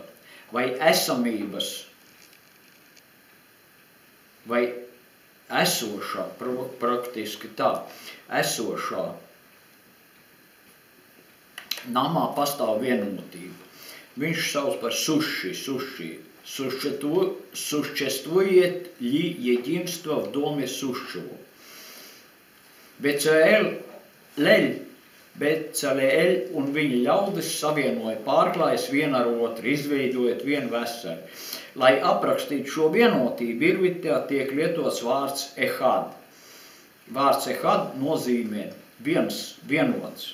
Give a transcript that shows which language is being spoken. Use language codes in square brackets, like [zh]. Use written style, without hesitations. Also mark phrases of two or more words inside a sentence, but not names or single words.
[lv] Vai esamības, vai esošā, praktiski tā, esošā namā pastāv vienotība. Viņš sauc par suši. [ru] Существует ли единство в доме сущего? [lv] Becaleel un viņa ļaudis savienoja pārklājas vien ar otru, izveidojot vienu veselu. Lai aprakstītu šo vienotību, Irvitā tiek lietots vārds ehad. Vārds ehad nozīmē vienots.